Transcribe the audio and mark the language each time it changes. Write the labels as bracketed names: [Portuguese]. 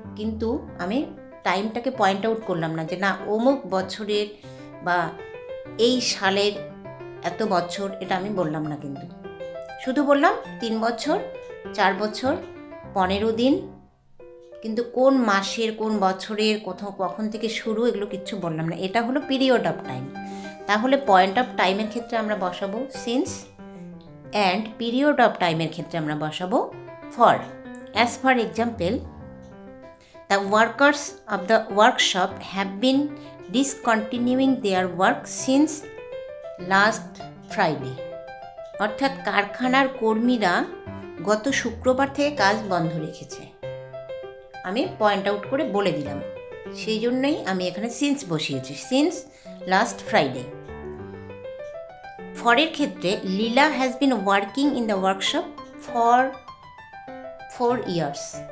[Bangla] কিন্তু আমি টাইমটাকে point out করলাম না যে না অমুক বছরের বা এই সালের এত বছর, এটা আমি বললাম না, কিন্তু শুধু বললাম 3 বছর, 4 বছর, 15 দিন, কিন্তু কোন মাসের, কোন বছরের, কোথাও কখন থেকে শুরু, এগুলো কিচ্ছু বললাম না। এটা হলো পিরিয়ড অফ টাইম। তাহলে পয়েন্ট অফ টাইমের ক্ষেত্রে আমরা বসাবো সিন্স, অ্যান্ড পিরিয়ড অফ টাইমের ক্ষেত্রে আমরা বসাবো for. [English] As for example, the workers of the workshop have been discontinuing their work since last Friday. [Bangla] অর্থাৎ কারখানার কর্মীরা গত শুক্রবার থেকে কাজ বন্ধ রেখেছে। আমি পয়েন্ট আউট করে বলে দিলাম, সেই জন্যই আমি এখানে সিন্স বসিয়েছি, সিন্স লাস্ট ফ্রাইডে। ফরের ক্ষেত্রে [English] Leela has been working in the workshop for 4 years.